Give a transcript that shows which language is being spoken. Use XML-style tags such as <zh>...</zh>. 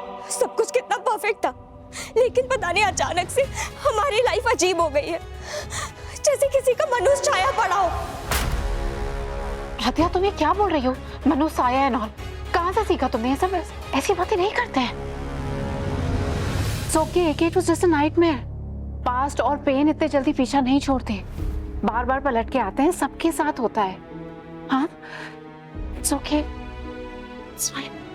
<hi>सब कुछ कितना परफेक्ट था, लेकिन पता नहीं अचानक से हमारी लाइफ अजीब हो गई है, जैसे किसी का मनुष्य छाया पड़ा हो। आद्या, तुम ये क्या बोल रही हो? मनुष्य साया एंड ऑल, कहाँ से सीखा तुमने? ये सब ऐसी बातें नहीं करते हैं।</hi> <en>It's okay, it was just a nightmare।</en> <hi>Past और पेन इतने जल्दी पीछा नहीं छोड़ते, बार बार पलट के आते हैं, सबके साथ होता है।</hi> <en>हाँ, It's okay, it's fine।</en>